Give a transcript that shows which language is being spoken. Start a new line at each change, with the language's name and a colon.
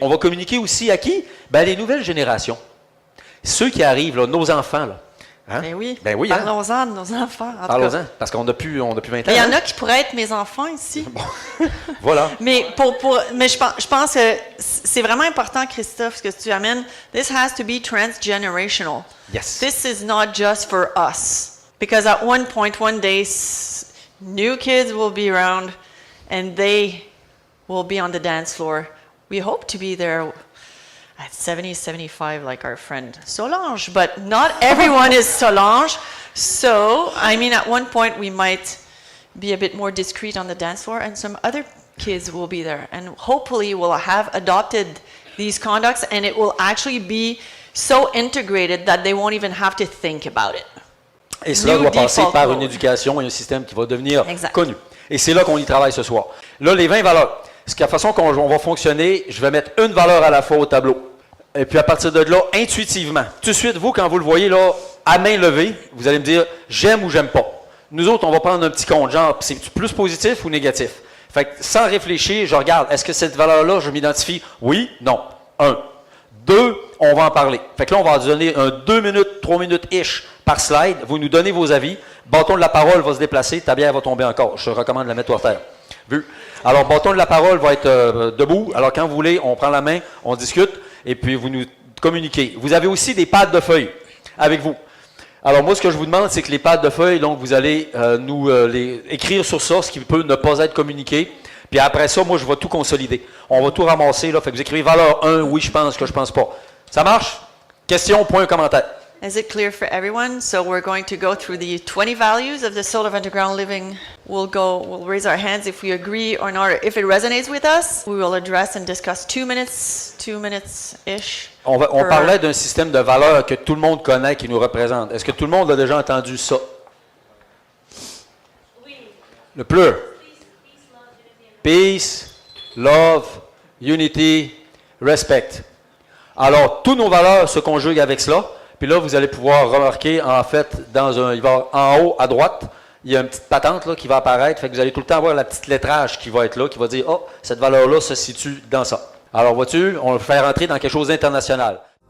French: On va communiquer aussi à qui? Ben, les nouvelles générations. Ceux qui arrivent, là, nos enfants. Là. Hein? Ben oui. Ben oui, parlons-en de nos enfants. Parlons-en, parce qu'on n'a plus 20 ans. Il y en a qui pourraient être mes enfants ici. Bon. Voilà. Mais, mais je pense que c'est vraiment important, Christophe, ce que tu amènes.
English: This has to be transgenerational. Yes. This is not just for us. Because at one point, one day, new kids will be around and they will be on the dance floor. We hope to be there at 70, 75 like our friend Solange, but not everyone is Solange. So, I mean, at one point we might be a bit more discreet on the dance floor and some other kids will be there. And hopefully we'll have adopted these conducts and it will actually be so integrated that they won't even have to think about it.
French: Et cela doit passer par une éducation et un système qui va devenir connu. Et c'est là qu'on y travaille ce soir. Là, les 20 valeurs. C'est la façon qu'on va fonctionner, je vais mettre une valeur à la fois au tableau. Et puis à partir de là, intuitivement, tout de suite, vous, quand vous le voyez là, à main levée, vous allez me dire j'aime ou j'aime pas. Nous autres, on va prendre un petit compte, genre, c'est plus positif ou négatif. Fait que sans réfléchir, je regarde, est-ce que cette valeur-là, je m'identifie? Oui, non. 1. 2, on va en parler. Fait que là, on va donner un 2 minutes, 3 minutes-ish par slide. Vous nous donnez vos avis. Bâton de la parole va se déplacer, ta bière va tomber encore. Je te recommande de la mettre par terre. Vu? Alors, bâton de la parole va être debout. Alors, quand vous voulez, on prend la main, on discute, et puis vous nous communiquez. Vous avez aussi des pads de feuilles avec vous. Alors, moi, ce que je vous demande, c'est que les pads de feuilles, donc, vous allez écrire sur ça, ce qui peut ne pas être communiqué. Puis après ça, moi, je vais tout consolider. On va tout ramasser, là. Fait que vous écrivez valeur 1, oui, je pense, que je pense pas. Ça marche? Question, point, commentaire.
English: Is it clear for everyone? So we're going to go through the 20 values of the Soul of Underground Living. We'll raise our hands if we agree or not. If it resonates with us, we will address and discuss 2 minutes-ish.
French: On parlait d'un système de valeurs que tout le monde connaît, qui nous représente. Est-ce que tout le monde a déjà entendu ça? Oui. Le plus.
English: Peace, love, unity, respect.
French: Alors, toutes nos valeurs se conjuguent avec cela. Puis là, vous allez pouvoir remarquer, en fait, en haut à droite, il y a une petite patente là, qui va apparaître. Fait que vous allez tout le temps avoir la petite lettrage qui va être là, qui va dire « Oh, cette valeur-là se situe dans ça ». Alors, vois-tu, on va le faire entrer dans quelque chose d'international.